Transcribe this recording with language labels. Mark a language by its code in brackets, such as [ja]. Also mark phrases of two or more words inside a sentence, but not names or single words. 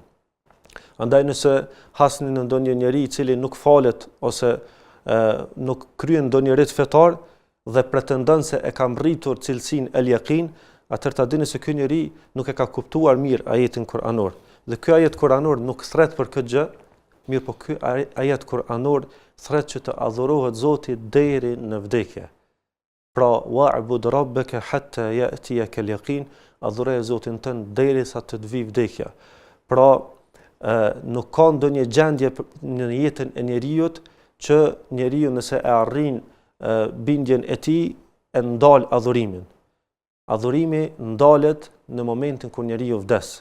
[sq] Andaj nëse hasni në ndonjë njeri i cili nuk falet ose nuk kryen ndonjë rit fetar dhe pretendon se e ka mbritur cilësinë el-yaqin, atëherë ta dini se ky njeri nuk e ka kuptuar mirë ajetin kuranor. Dhe ky ajet kuranor nuk thret për këtë gjë, mirë po ky ajet kuranor thret që të adhurohet Zoti deri në vdekje. [ar] Pra واعبد ربك حتى يأتيك اليقين, [sq] adhuroje Zotin tënd derisa të vijë vdekja. Pra nuk ka ndonjë gjendje në jetën e njeriut që njeriu nëse e arrin bindjen e tij e ndal adhurimin. Adhurimi ndalet në momentin kur njeriu vdes.